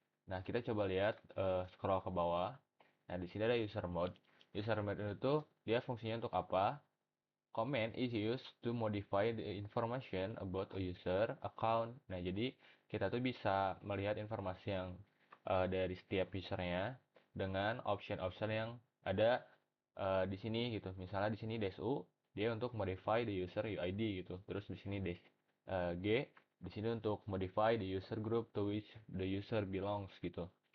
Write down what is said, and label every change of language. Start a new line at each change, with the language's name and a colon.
Indonesian: Nah, kita coba lihat scroll ke bawah. Nah, di sini ada user mode. User mode itu dia fungsinya untuk apa?
English: Comment is used to modify the information about a user account.
Indonesian: Nah, jadi kita tuh bisa melihat informasi yang dari setiap usernya dengan option-option yang ada di sini gitu. Misalnya di sini -u dia untuk
English: modify the user UID
Indonesian: gitu. Terus di sini -g di sini untuk
English: modify the user group to which the user belongs
Indonesian: gitu.